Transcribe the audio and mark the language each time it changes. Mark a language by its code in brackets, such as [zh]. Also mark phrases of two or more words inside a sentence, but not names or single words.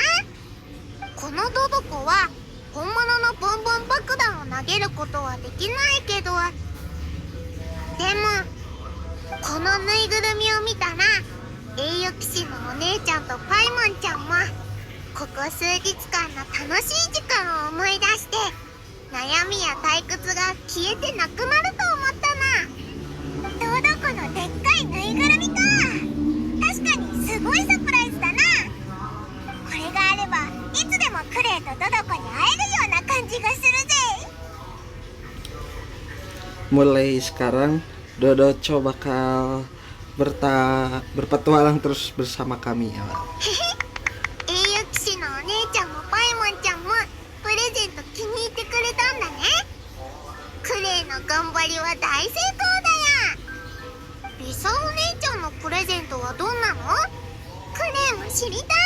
[ja] このトドコは本物のボンボン爆弾を投げることはできないけど、でもこのぬいぐるみを見たら栄誉騎士のお姉ちゃんとパイモンちゃんもここ数日間の楽しい時間を思い出して悩みや退屈が消えてなくなると思ったな。トドコのでっかいぬいぐるみか。確かにすごいサプライズだな。これがあればいつでもクレイとトドコに会えるような感じがするぜ。 [id] Mulai sekarang Dodoco bakal berpetualang terus bersama kami. [ja] 栄誉騎士のお姉ちゃんもパイモンちゃんもプレゼント気に入ってくれたんだね。クレイの頑張りは大成功だよ。リサお姉ちゃんのプレゼントはどんなの？クレイも知りたい。